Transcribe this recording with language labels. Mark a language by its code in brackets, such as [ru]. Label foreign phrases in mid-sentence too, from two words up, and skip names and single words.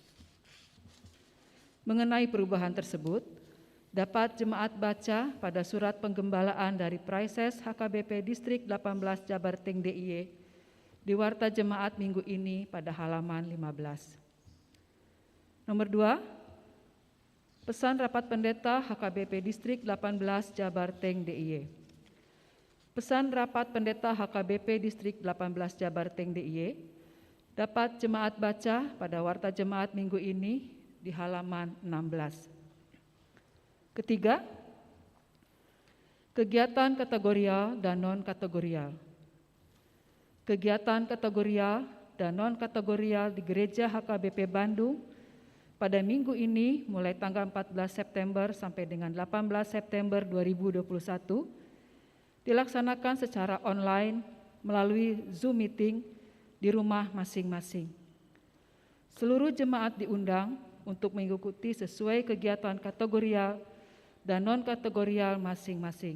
[id] Mengenai perubahan tersebut, dapat jemaat baca pada surat penggembalaan dari Praises HKBP Distrik 18 Jabarteng DIY di Warta Jemaat minggu ini pada halaman 15. Nomor 2, pesan rapat pendeta HKBP Distrik 18 Jabarteng DIY. Pesan rapat pendeta HKBP Distrik 18 Jabarteng DIY dapat jemaat baca pada Warta Jemaat minggu ini di halaman 16. Ketiga, kegiatan kategorial dan non-kategorial. Kegiatan kategorial dan non-kategorial di Gereja HKBP Bandung pada minggu ini mulai tanggal 14 September sampai dengan 18 September 2021 dilaksanakan secara online melalui Zoom meeting di rumah masing-masing. Seluruh jemaat diundang untuk mengikuti sesuai kegiatan kategorial dan non-kategorial masing-masing.